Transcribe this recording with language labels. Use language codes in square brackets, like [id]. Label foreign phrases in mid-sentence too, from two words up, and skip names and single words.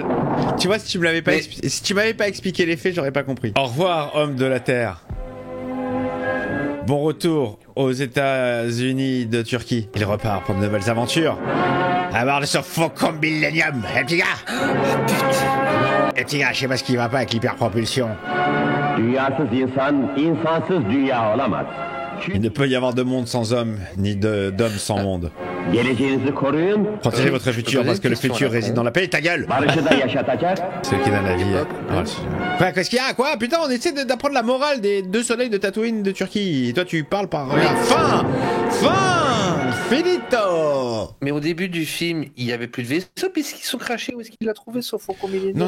[fr] Tu vois, si tu me l'avais pas si tu m'avais pas expliqué l'effet, j'aurais pas compris. Au revoir, homme de la Terre. Bon retour aux États-Unis de Turquie. Il repart pour de nouvelles aventures. À bord de ce Faucon Millennium. Petit gars. Petit gars, je sais pas ce qui va pas avec l'hyperpropulsion. [tr] Dünyasız insan, insansız dünya olamaz. [fr] Il ne peut y avoir de monde sans homme, ni d'homme sans monde. [tr] Geleceğinizi koruyun. [fr] Protégez votre futur parce que le futur réside dans la paix. Ta gueule. [tr] Barışı da yaşatacak. [fr] C'est ce qui donne la vie. Quoi, qu'est-ce qu'il y a? Quoi? Putain, on essaie d'apprendre la morale des deux soleils de Tatooine de Turquie. Et toi, tu parles par... Fin! Finito! Mais au début du film, il y avait plus de vaisseaux puisqu'ils sont crachés. Où est-ce qu'il l'a trouvé ce Faucon Millennium?